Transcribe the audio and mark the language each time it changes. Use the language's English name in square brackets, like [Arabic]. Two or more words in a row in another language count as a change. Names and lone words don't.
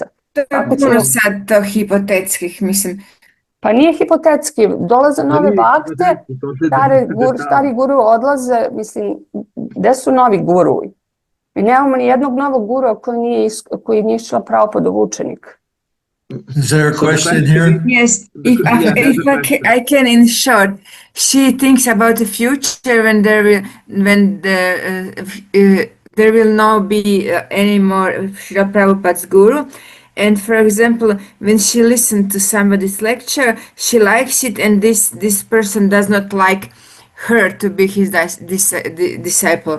[Serbian] To je puno sad to hipotetskih, mislim. Pa nije hipotetski, dolaze nove bakte, stari guru odlaze, mislim, gde su novi guruji? Mi nemamo ni jednog novog gurua koji nije išla Prabhupadov učenik. [English] Is there a question here? Yes, if I can in short, she thinks about the future when there will not be any more Srila Prabhupada's guru. And for example, when she listened to somebody's lecture, she likes it, and this person does not like her to be his disciple.